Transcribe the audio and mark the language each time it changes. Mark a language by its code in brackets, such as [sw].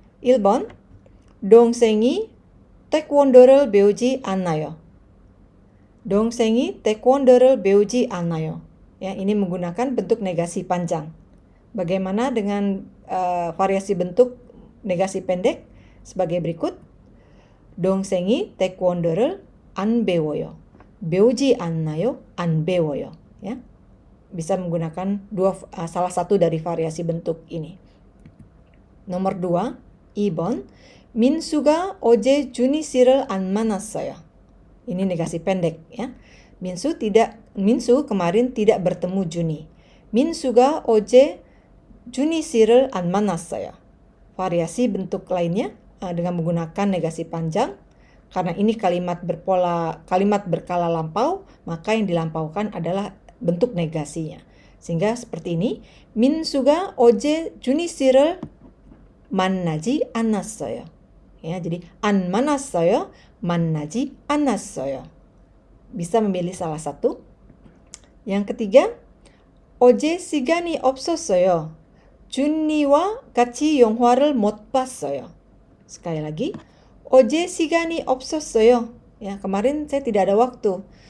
[ko] 1번, 동생이 태권도를 배우지 않나요? 동생이 태권도를 배우지 않나요? [id] Ya, ini menggunakan bentuk negasi panjang. Bagaimana dengan variasi bentuk negasi pendek? Sebagai berikut. [ko] 동생이 태권도를 안 배워요. 배우지 않나요? 안 배워요. [id] Ya. Bisa menggunakan salah satu dari variasi bentuk ini. Nomor 2, 2번. [ko] 민수가 어제 준희 씨를 안 만났어요. [id] Ini negasi pendek ya. 민수 kemarin tidak bertemu Juni. [ko] 민수가 어제 준희 씨를 안 만났어요. [id] Variasi bentuk lainnya dengan menggunakan negasi panjang. Karena ini kalimat berkala lampau, maka yang dilampaukan adalah bentuk negasinya. Sehingga seperti ini, [ko] 민수가 어제 준희 씨를 만나지 않았어요. [id] Ya, jadi [ko] 안 만났어요, 만나지 않았어요. [id] Bisa memilih salah satu. Yang ketiga, [ko] 어제 시간이 없었어요. 준이와 같이 영화를 못 봤어요. [id] Sekali lagi, [ko] 어제 시간이 없었어요. [id] Ya, kemarin saya tidak ada waktu.